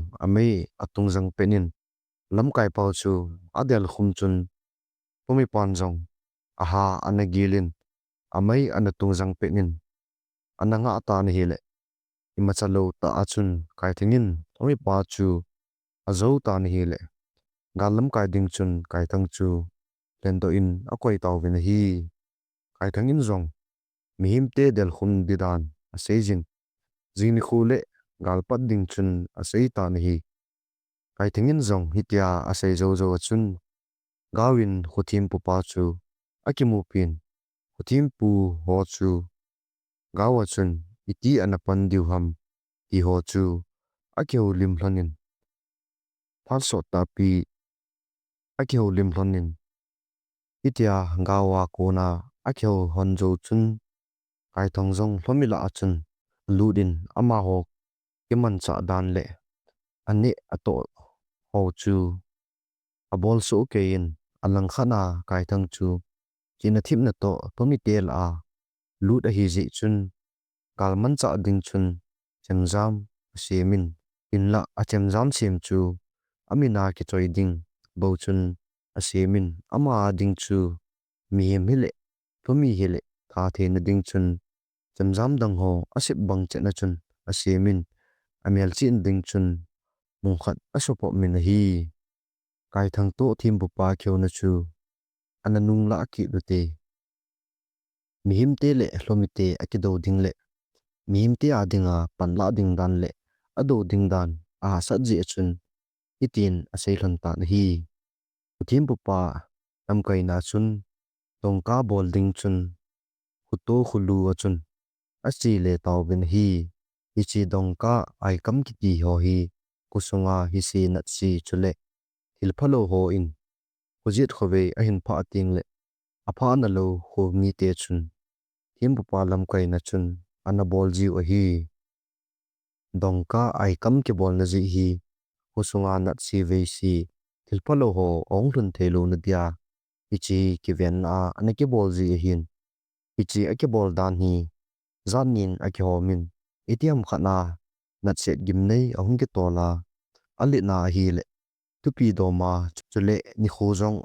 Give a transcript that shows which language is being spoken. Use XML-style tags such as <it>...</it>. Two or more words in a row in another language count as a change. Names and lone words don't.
<tcz>amei atung jang penin lam kai pau chu adel khum chun pumi pan zong aha anagilin amei anatung jang penin ananga ata na hi le imachalo ta achun kai thangin pumi pa chu azo ta na hi le galam kai ding chun kai thang chu lendo in akoi taw vin hi kai thangin zong Mihemte del khum didan asejin zini khule galpat ding chun asei ta na hi kai thangin zong hitia asei zo chun gawin khuthim pu pa chu akimu pin khuthim pu ho chu gawa chun iti anapan diu ham ti ho chu akeu lim hlonin phalso ta pi akeu lim hlonin itia gawa kona akeu honjo chun kai thong zong hlomila achun ludin ama ho keman cha dan le ani ato ho chu abol so kein alang khana kai thang chu china thip na to pomi tel a lud a hi ji chun kalman cha ding chun chemjam semin inla achemjam sem chu amina ki choi ding bo chun asemin ama ding chu mihem hile pomi hile tha the na ding chun chemjam dang ho asip bang chena chun asemin amel chin ding chun mungkhat asopo min hi kai thang to thim bu pa kheu na chu ananung la ki dute Mihemte le hlomite akido ding le Mihemte adinga panla ding dan le ado ding dan a satji achun itin asei hlon ta na hi thim bu pa am kai na chun tongka bol ding chun huto khulu achun achi le taw bin hi ichi dongka ai kam ki ti ho hi kusunga hi si na chi chule hilphalo ho in hujit khove ahin pha ting le apha na lo ho mi te chun himbu palam kai na chun ana bol jiu a hi dongka ai kam ki bol na ji hi kusunga na chi ve si hilphalo ho ong run thelo na dia ichi ki ven a ana ki bol ji hin Ichi ake bol dan hi zan nin ake homin itiam khana nat set gimnei ahung ke tola ali na hi le tupi do ma chule ni khozong</tcz>